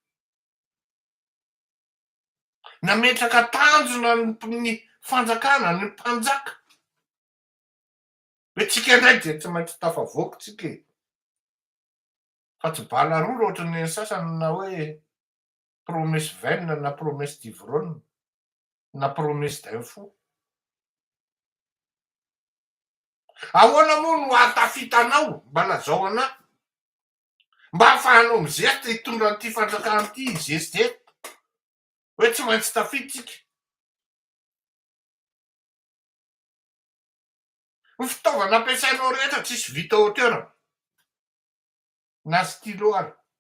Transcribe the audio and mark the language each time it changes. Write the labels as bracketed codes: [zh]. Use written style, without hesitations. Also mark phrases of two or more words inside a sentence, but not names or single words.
[mg] Nametraka tanjona ny fanjakana, ny mpanjaka. Hoe tsika indray dia tsy maintsy tafavoaka tsika e. Fa tsy bala roa raha ohatran'ny an'ny sasany na hoe [fr] promesse vaine [mg] na [fr] promesse d'ivrogne [mg] na [fr] promesse d'un fou. [mg] Ahoana moa no ahatafitanao mba lazao anahy mba ahafahanao mizesta hitondra an'ity fanjakana ity hizezizeto hoe tsy maintsy tafity tsika. Ny fitaovana ampiasainao rehetra tsisy vita hauteur na stylo ary.